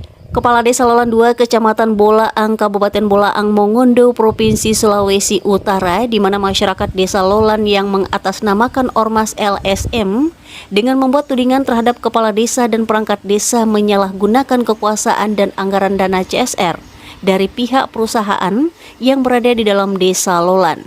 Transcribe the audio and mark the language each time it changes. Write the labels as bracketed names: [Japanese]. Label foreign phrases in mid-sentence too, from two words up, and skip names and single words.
[Indonesian] Kepala Desa Lolan 2 Kecamatan Bolaang, Kabupaten Bolaang, Mongondo, Provinsi Sulawesi Utara, di mana masyarakat Desa Lolan yang mengatasnamakan Ormas LSM dengan membuat tudingan terhadap kepala desa dan perangkat desa menyalahgunakan kekuasaan dan anggaran dana CSR dari pihak perusahaan yang berada di dalam Desa Lolan.